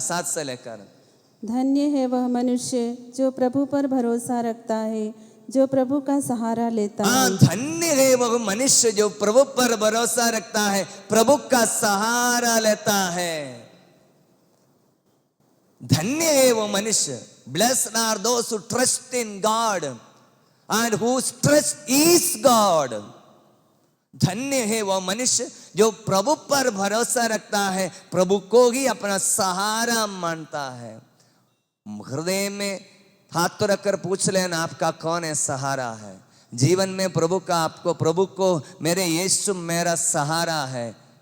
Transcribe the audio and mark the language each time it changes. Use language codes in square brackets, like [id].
[hi] 7 से लेकर। धन्य है वह मनुष्य जो प्रभु पर भरोसा रखता है, जो प्रभु का सहारा लेता है। धन्य है वह मनुष्य जो प्रभु पर भरोसा रखता है, प्रभु का सहारा लेता है। धन्य है वो मनुष्य। [en] Blessed are those who trust in God and whose trust is God. [hi] धन्य है वो मनुष्य जो प्रभु पर भरोसा रखता है, प्रभु को ही अपना सहारा मानता है। हृदय में हाथ तो रखकर पूछ लेना, आपका कौन है सहारा है जीवन में? प्रभु का, आपको प्रभु को मेरे यीशु मेरा सहारा है।